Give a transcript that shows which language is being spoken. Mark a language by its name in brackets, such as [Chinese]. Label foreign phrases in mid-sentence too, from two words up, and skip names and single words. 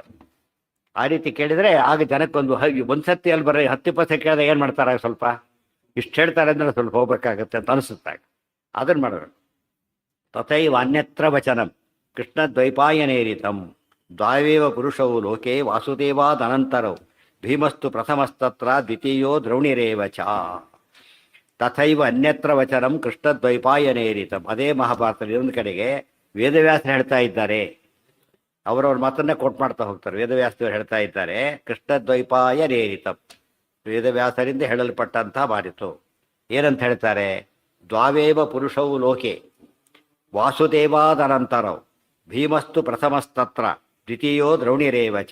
[Kannada] ಆ ರೀತಿ ಕೇಳಿದರೆ ಆಗ ಜನಕ್ಕೊಂದು ಸತಿ ಅಲ್ಲಿ ಬರೀ 10-20 ಕೇಳಿದ್ರೆ ಏನು ಮಾಡ್ತಾರೆ, ಸ್ವಲ್ಪ ಇಷ್ಟು ಹೇಳ್ತಾರೆ ಅಂದರೆ ಸ್ವಲ್ಪ ಹೋಗ್ಬೇಕಾಗತ್ತೆ ಅಂತ ಅನಿಸುತ್ತಾಗ ಅದನ್ನು ಮಾಡೋರು. [Sanskrit] ತಥೈವ ಅನ್ಯತ್ರ ವಚನಂ ಕೃಷ್ಣ ದ್ವೈಪಾಯನೇರಿತಂ ದ್ವಾವೇವ ಪುರುಷವು ಲೋಕೆ ವಾಸುದೇವಾದನಂತರವು ಭೀಮಸ್ತು ಪ್ರಥಮಸ್ತತ್ರ ದ್ವಿತೀಯೋ ದ್ರೌಣಿರೇವ ಚ. ತಥೈವ ಅನ್ಯತ್ರ ವಚನಂ ಕೃಷ್ಣ ದ್ವೈಪಾಯನೇರಿತಂ. [Kannada] ಅದೇ ಮಹಾಭಾರತದಲ್ಲಿ ಒಂದು ಕಡೆಗೆ ವೇದವ್ಯಾಸರು ಹೇಳ್ತಾ ಇದ್ದಾರೆ, ಅವರವ್ರ ಮಾತನ್ನೇ ಕೋಟ್ ಮಾಡ್ತಾ ಹೋಗ್ತಾರೆ. ವೇದವ್ಯಾಸರು ಹೇಳ್ತಾ ಇದ್ದಾರೆ, [Sanskrit] ಕೃಷ್ಣ ದ್ವೈಪಾಯನೇರಿತಂ, [Kannada] ವೇದವ್ಯಾಸರಿಂದ ಹೇಳಲ್ಪಟ್ಟಂಥ ಮಾರಿತು. ಏನಂತ ಹೇಳ್ತಾರೆ? [Sanskrit] ದ್ವಾವೇವ ಪುರುಷವು ಲೋಕೆ ವಾಸುದೇವಾದನಂತರವು ಭೀಮಸ್ತು ಪ್ರಥಮಸ್ತತ್ರ ದ್ವಿತೀಯೋ ದ್ರೌಣಿರೇವ ಚ.